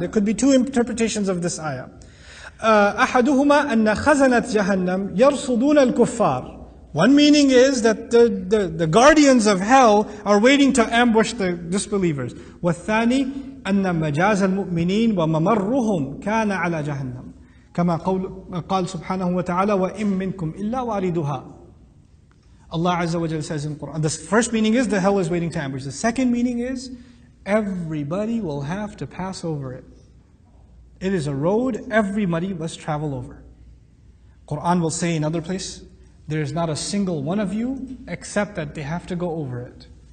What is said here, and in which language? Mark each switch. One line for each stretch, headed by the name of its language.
English: There could be two interpretations of this ayah.
Arabic: أحدهما أن خزنة جهنم يرصدون الكفار.
English: One meaning is that the guardians of hell are waiting to ambush the disbelievers.
Arabic: والثاني أن مجاز المؤمنين وممرهم كان على جهنم. كما قال سبحانه وتعالى وإن منكم إلا واردها.
English: Allah Azza wa Jalla says in the Quran. The first meaning is the hell is waiting to ambush. The second meaning is everybody will have to pass over it. It is a road everybody must travel over. Quran will say in another place, there is not a single one of you except that they have to go over it.